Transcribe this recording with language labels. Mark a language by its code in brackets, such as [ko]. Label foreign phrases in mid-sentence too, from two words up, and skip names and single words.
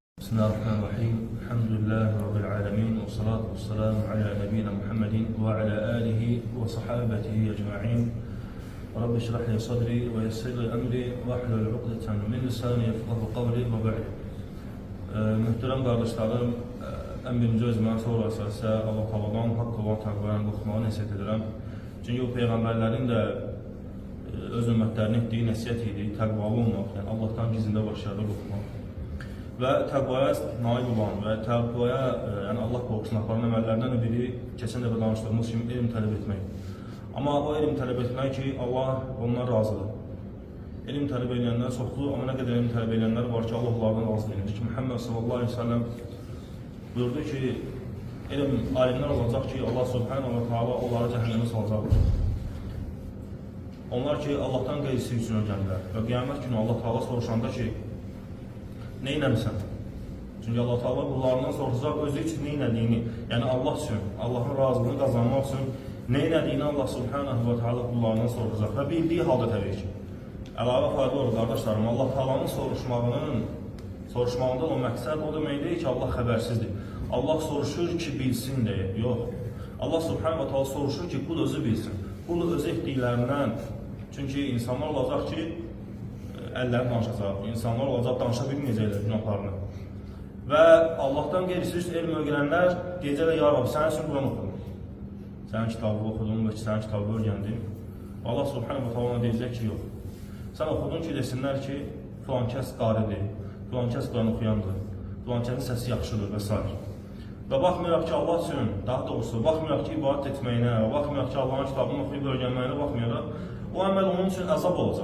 [ar] بسم الله الرحمن الرحيم الحمد لله رب العالمين والصلاة والسلام على نبينا محمد وعلى آله وصحابته أجمعين رب اشرح لي صدري ويسر لي أمري واحلل عقدة من لساني يفقه قولي وبعد. [az] Mühtərəm qardaşlarım, ən birinci özümdən sonra əsasə Allah Teala'dan haqq olan təqvəyə qorxmağı nəsihət edirəm. Çünki o peyğəmbərlərin də öz ümmətlərinə etdiyi nəsihət idi, təqvalı olmaq, yəni Allahdan gizlində başarılı qorxmaq. Və təqvaya nail olan və təqvaya, yəni Allah qorxusuna aparan əməllərdən biri keçən dəfə danışdığımız kimi elm tələb etmək. Amma o elm tələb etmək ki, Allah ondan razıdır. Elm tələb edənlər çoxdur, amma nə qədər elm tələb edənlər var ki, Allah onlardan razı deyildir ki, Muhammed [ar] صلى الله عليه وسلم [az] buyurdu ki, alimlər olacaq ki, Allah [ar] سبحانه وتعالى [az] onları cəhənnəmə salacaqdır. Onlar ki, Allahdan qeyrisi üçün öyrənirlər və qiyamət günü Allah Teala soruşanda ki, nə eləmirsən? Çünki Allah Teala qullarından soruşacaq özü üçün nə elədiyini, yəni Allah üçün, Allahın razılığını qazanmaq üçün nə elədiyini Allah [ar] سبحانه وتعالى [az] qullarından soruşacaq və bildiyi halda təbii ki. Əlavə fayda olur qardaşlarım, Allah Teala'nın soruşmağında o məqsəd o demək deyil ki, Allah xəbərsizdir. Allah soruşur ki, bilsin deyə, yox. Allah [ar] سبحانه وتعالى [az] soruşur ki, qul özü bilsin. Qul özü etdiklərindən, çünki insanlar olacaq ki, əlləri danışacaq, insanlar olacaq, danışa bilməyəcəklər günahlarını. Və Allahdan qeyrisi üst elm öyrənənlər deyəcəklər, [ar] يا ربي, [az] sənin üçün Quran oxudum. Sənin kitabı oxudum və sənin kitabı öyrəndim. Allah [ar] سبحانه وتعالى [az] deyəcək ki, yox. Sən oxudun ki, desinlər ki, filan kəs qaridir, filan kəs Quran oxuyandır, filan kəsin səsi yaxşıdır və s. Və baxmayaq ki, Allah üçün, daha doğrusu, baxmayaq ki, ibadət etməyinə, baxmayaq ki, Allahın kitabını oxuyub öyrənməyinə baxmayaraq, o əməl onun üçün əzab olacaq.